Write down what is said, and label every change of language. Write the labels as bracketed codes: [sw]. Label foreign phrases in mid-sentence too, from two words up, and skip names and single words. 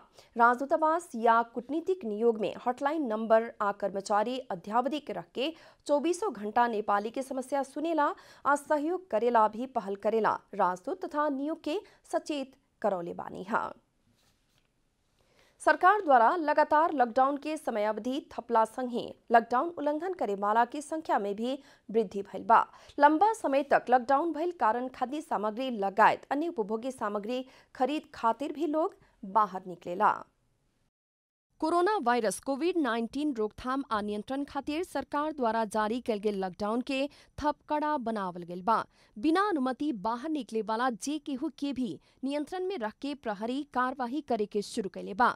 [bho] राजदूतावास या कूटनीतिक नियोग में हॉटलाइन नंबर आ कर्मचारी अध्यावधि के रख के 24 घंटा नेपाली के समस्या सुनेला आ सहयोग करेला भी पहल करेला राजदूत तथा नियोग के सचेत करौले बानी है। सरकार द्वारा लगातार लॉकडाउन के समयावधि थपला संगे लॉकडाउन उल्लंघन करे वाला की संख्या में भी वृद्धि भइल बा। लंबा समय तक लॉकडाउन भइल कारण खाद्य सामग्री लगायत अन्य उपभोग्य सामग्री खरीद खातिर भी लोग बाहर निकलेला। कोरोना वायरस कोविड-19 रोकथाम आ नियंत्रण खातिर सरकार द्वारा जारी कल गेल लॉकडाउन के थप कड़ा बनावल गेल बा। बिना अनुमति बाहर निकले वाला जे केहू के भी नियंत्रण में रख के प्रहरी कार्यवाही करे के शुरू कैले बा।